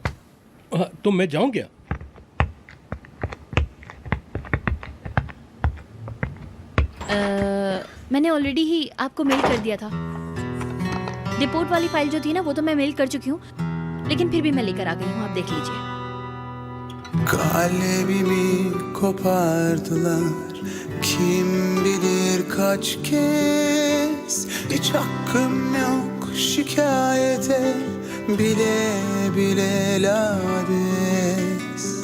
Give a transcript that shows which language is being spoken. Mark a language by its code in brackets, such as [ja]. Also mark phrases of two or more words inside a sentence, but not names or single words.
[hi] तो मैं जाऊं क्या? मैंने ऑलरेडी ही आपको मेल कर दिया था। रिपोर्ट वाली फाइल जो थी ना वो तो मैं मेल कर चुकी हूँ, लेकिन फिर भी मैं लेकर आ gई हूँ, आप देख लीजिए। [tr] Kalbimi kopardılar. Kim bilir kaç kez. Hiç hakkım yok şikayete. Bile bile lades.